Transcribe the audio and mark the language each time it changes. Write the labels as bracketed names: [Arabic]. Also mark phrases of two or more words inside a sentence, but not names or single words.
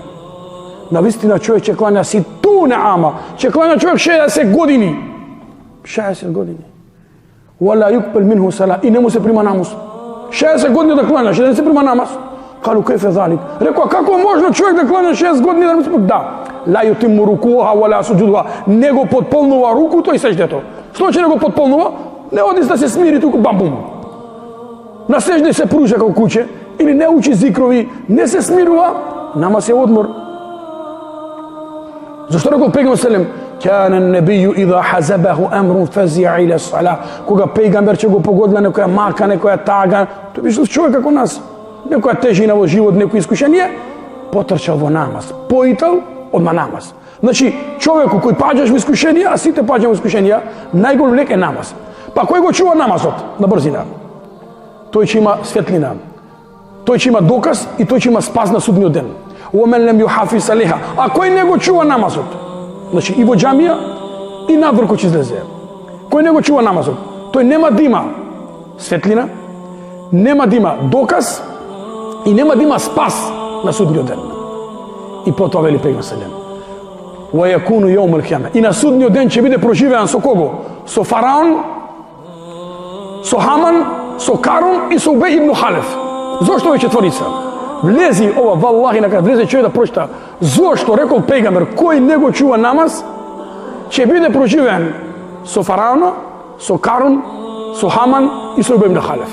[Macedonian] Навистина човек ќе клања ситуне ама, ќе клања човек 60 години. 60 години. [Arabic] ولا يقبل منه صلاة, [Macedonian] и не му се прима намаз. 60 години да клањаш и да не се прима намаз. [Arabic] قالوا كيف ذلك. [Macedonian] Рекоа, како можно човек да клања 6 години да не се прима? Да. [Arabic] لا يتم ركوعها ولا سجودها. [Macedonian] Не го потполнува рукуто и сеждето. Што ќе не го потполнува? Не оди да се смири туку бам-бум. На сежде се пружа како куче, или не учи зикрови, не се смирува, намаз е одмор. Зашто рекол пејгамбер селем, [Arabic] كان النبي إذا حزبه أمر فزع إلى الصلاة. [Macedonian] Кога пејгамбер ќе го погодила некоја мака, некоја тага, тој бишел човек како нас. Некоја тежина во живот, некој искушение, потрчал во намаз, поитал одма намаз. Значи, човеку кој паѓаш во искушение, а сите паѓаме во искушенија, најголем лек е намаз. Па кој го чува намазот на брзина? Тој ќе има светлина. Тој ќе има доказ и тој ќе има спас на судниот ден. [Arabic] ومن لم يحافظ عليها. [Macedonian] А кој не го чува намазот? Значи и во џамија и надвор кој ќе излезе. Кој не го чува намазот? Тој нема да има светлина, нема да има доказ и нема да има спас на судниот ден. И потоа вели пејгамбер селем. [Arabic] ويكون يوم القيامة. [Macedonian] И на судниот ден ќе биде проживеан со кого? Со фараон, со Хаман, со Карун и со Убеј ибн Халеф. Зошто веќе четворица? Влези ова, валлахи, накај влезе човек да прочита. Зошто, рекол пегамбер, кој не го чува намаз, ќе биде проживен со Фараона, со Карун, со Хаман и со Убей ибн Халеф.